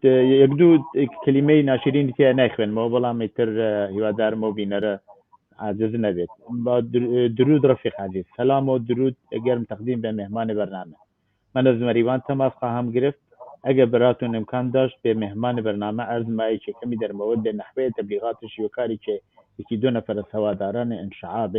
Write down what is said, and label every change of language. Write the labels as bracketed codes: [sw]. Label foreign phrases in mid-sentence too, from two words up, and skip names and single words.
[ckb] یەک دوو کلمەی ناشرینی تیا نایخوێنمەوە بەڵام ئیتر هیوادارم و بینەرە عاجز نەبێت [fa] با درود رفیق عزیز سلام و درود گرم تقدیم به مهمان برنامه من از مریوان تماس خواهم گرفت اگر براتون امکان داشت به مهمان برنامه عرض مایی که کمی در مورد نحوه تبلیغات شیوکاری که یکی دو نفر از هواداران انشعاب